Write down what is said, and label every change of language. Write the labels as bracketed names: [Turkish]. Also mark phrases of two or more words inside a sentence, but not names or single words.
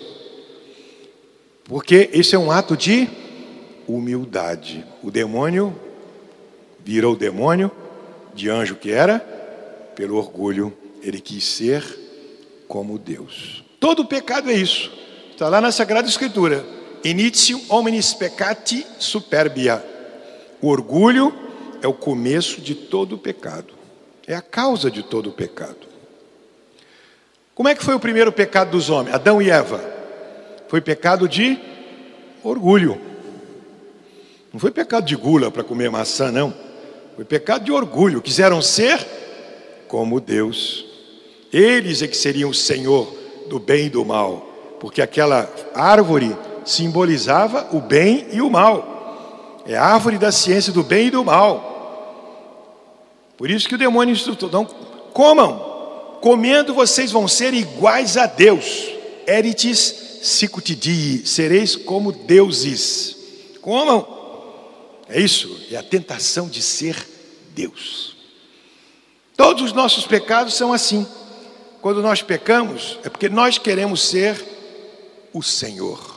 [Portuguese] Porque esse é um ato de humildade. O demônio virou demônio, de anjo que era, pelo orgulho, ele quis ser como Deus. Todo pecado é isso. Está lá na Sagrada Escritura. [Latin] Initium hominis peccati superbia. [Portuguese] O orgulho é o começo de todo o pecado. É a causa de todo o pecado. Como é que foi o primeiro pecado dos homens? Adão e Eva. Foi pecado de orgulho. Não foi pecado de gula para comer maçã, não. Foi pecado de orgulho. Quiseram ser como Deus. Eles é que seriam o Senhor do bem e do mal. Porque aquela árvore simbolizava o bem e o mal. É a árvore da ciência do bem e do mal. Por isso que o demônio instrutou: não comam. Comendo vocês vão ser iguais a Deus. [Latin] Eritis sicut dii. [Portuguese] Sereis como deuses. Comam. É isso, é a tentação de ser Deus. Todos os nossos pecados são assim. Quando nós pecamos, é porque nós queremos ser o Senhor.